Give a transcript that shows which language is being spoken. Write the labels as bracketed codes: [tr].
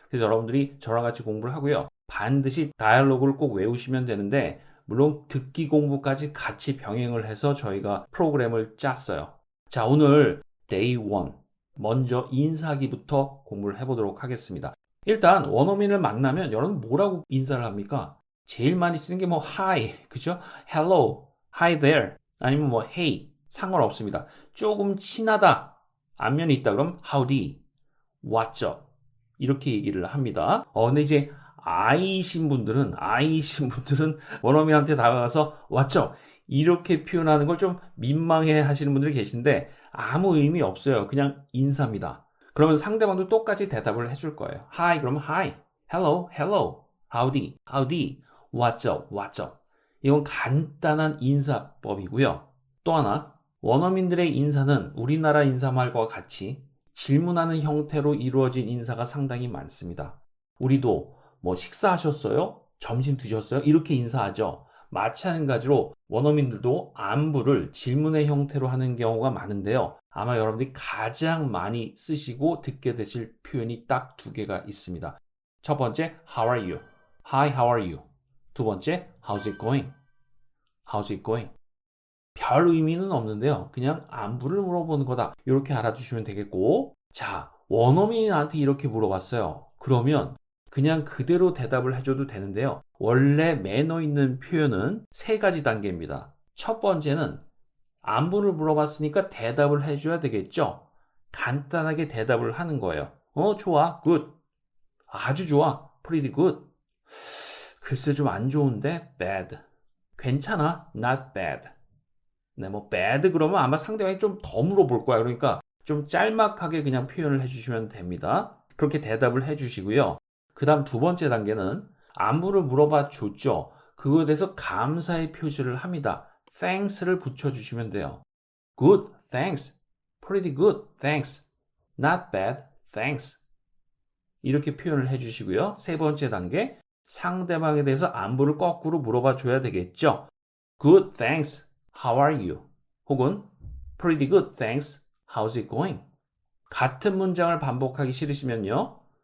[ko] 그래서 여러분들이 저랑 같이 공부를 하고요. 반드시 다이얼로그를 꼭 외우시면 되는데, 물론 듣기 공부까지 같이 병행을 해서 저희가 프로그램을 짰어요. 자, 오늘 데이 1. 먼저 인사하기부터 공부를 해보도록 하겠습니다. 일단 원어민을 만나면 여러분 뭐라고 인사를 합니까? 제일 많이 쓰는 게 뭐 hi, 그죠? [en] hello, hi there, [ko] 아니면 뭐 [en] hey, [ko] 상관없습니다. 조금 친하다, 안면이 있다 그럼 howdy, [en] what's up [ko] 이렇게 얘기를 합니다. 근데 이제 아이신 분들은 원어민한테 다가가서 [en] what's up [ko] 이렇게 표현하는 걸 좀 민망해 하시는 분들이 계신데 아무 의미 없어요. 그냥 인사입니다. 그러면 상대방도 똑같이 대답을 해줄 거예요. [en] Hi, [ko] 그러면 [en] Hi, Hello, Hello, Howdy, Howdy, What's up, What's up. [ko] 이건 간단한 인사법이고요. 또 하나, 원어민들의 인사는 우리나라 인사말과 같이 질문하는 형태로 이루어진 인사가 상당히 많습니다. 우리도 뭐 식사하셨어요? 점심 드셨어요? 이렇게 인사하죠. 마찬가지로 원어민들도 안부를 질문의 형태로 하는 경우가 많은데요. 아마 여러분들이 가장 많이 쓰시고 듣게 되실 표현이 딱 두 개가 있습니다. 첫 번째, [en] How are you? Hi, how are you? [ko] 두 번째, [en] How's it going? How's it going? [ko] 별 의미는 없는데요. 그냥 안부를 물어보는 거다. 이렇게 알아두시면 되겠고, 자, 원어민이 나한테 이렇게 물어봤어요. 그러면 그냥 그대로 대답을 해줘도 되는데요. 원래 매너 있는 표현은 세 가지 단계입니다. 첫 번째는 안부를 물어봤으니까 대답을 해줘야 되겠죠. 간단하게 대답을 하는 거예요. 좋아, good. 아주 좋아, [en] pretty good. [ko] 글쎄 좀 안 좋은데, bad. 괜찮아, [en] not bad. [ko] 네, 뭐 bad 그러면 아마 상대방이 좀 더 물어볼 거야. 그러니까 좀 짤막하게 그냥 표현을 해주시면 됩니다. 그렇게 대답을 해주시고요. 그 다음 두 번째 단계는 안부를 물어봐 줬죠. 그거에 대해서 감사의 표시를 합니다. thanks를 붙여주시면 돼요. [en] good, thanks. pretty good, thanks. not bad, thanks. [ko] 이렇게 표현을 해주시고요. 세 번째 단계, 상대방에 대해서 안부를 거꾸로 물어봐 줘야 되겠죠. [en] good, thanks. How are you? [ko] 혹은 [en] pretty good, thanks. How's it going? [ko] 같은 문장을 반복하기 싫으시면요.